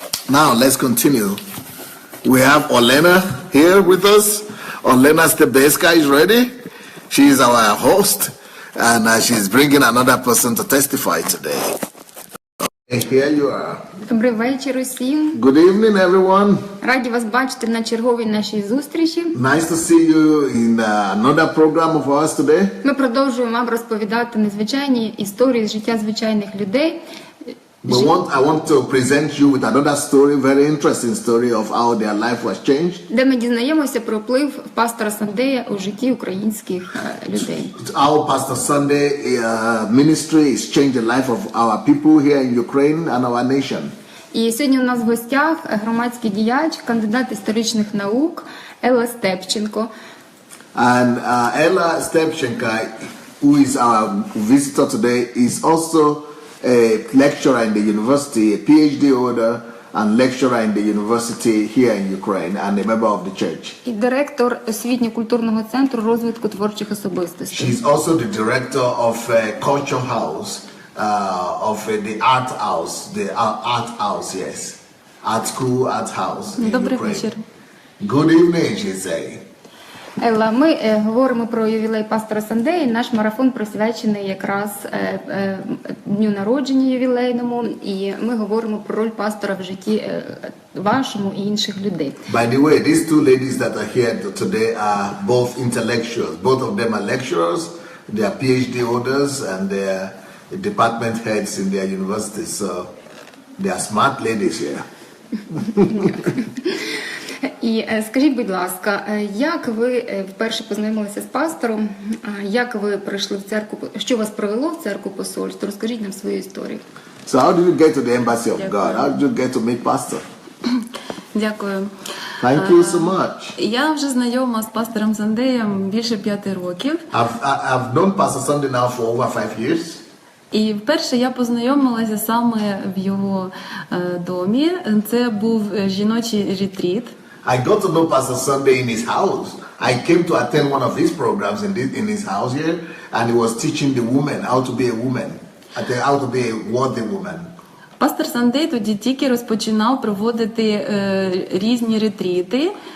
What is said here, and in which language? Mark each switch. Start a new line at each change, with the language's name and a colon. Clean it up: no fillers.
English: Now let's continue. We have Olena here with us. Olena Stebeska is ready. She is our host, and she's bringing another person to testify today. And here you are.
Ukrainian: Добрий вечір усім.
English: Good evening, everyone.
Ukrainian: Раді вас бачити на черговій нашій зустрічі.
English: Nice to see you in another program of ours today.
Ukrainian: Ми продовжуємо вам розповідати незвичайні історії з життя звичайних людей.
English: I want to present you with another story, very interesting story of how their life was changed.
Ukrainian: Де ми дізнаємося про вплив пастора Сандея у житті українських людей.
English: Our Pastor Sandey ministry is changed the life of our people here in Ukraine and our nation.
Ukrainian: І сьогодні у нас в гостях громадський діяч, кандидат історичних наук Елла Степченко.
English: And Ella Stepchenko, who is our visitor today, is also a lecturer in the university, a PhD holder and lecturer in the university here in Ukraine, and a member of the church.
Ukrainian: І директор освітньо-культурного центру розвитку творчих особистостей.
English: She's also the director of Culture House, of the Art House, yes. Art School, Art House in
Ukrainian: Добрий
English: Ukraine.
Ukrainian: вечір.
English: Good evening, she say. Елла, ми говоримо про ювілей пастора Сандея. Наш марафон присвячений якраз дню народження ювілейному, і ми говоримо про роль пастора в житті вашому і інших людей. By the way, these two ladies that are here today are both intellectuals. Both of them are lecturers They are PhD holders and they are department heads in their universities. So they are smart ladies here.
Ukrainian: І скажіть, будь ласка, як ви вперше познайомилися з пастором, як ви прийшли в церкву, що вас привело в церкву посольства? Розкажіть нам свою історію.
English: So how did you get to the embassy of God? How did you get to meet pastor?
Ukrainian: Дякую.
English: Thank you so much.
Ukrainian: Я вже знайома з пастором Сандеєм більше 5 років.
English: I've known Pastor Sunday now for over 5 years.
Ukrainian: І вперше я познайомилася саме в його домі. Це був жіночий ретріт.
English: I got to know Pastor Sunday in his house. I came to attend one of his programs in his house here, and he was teaching the women how to be a woman, how to be a worthy woman.
Ukrainian: Пастор Сандей тоді тільки розпочинав проводити різні ретріти.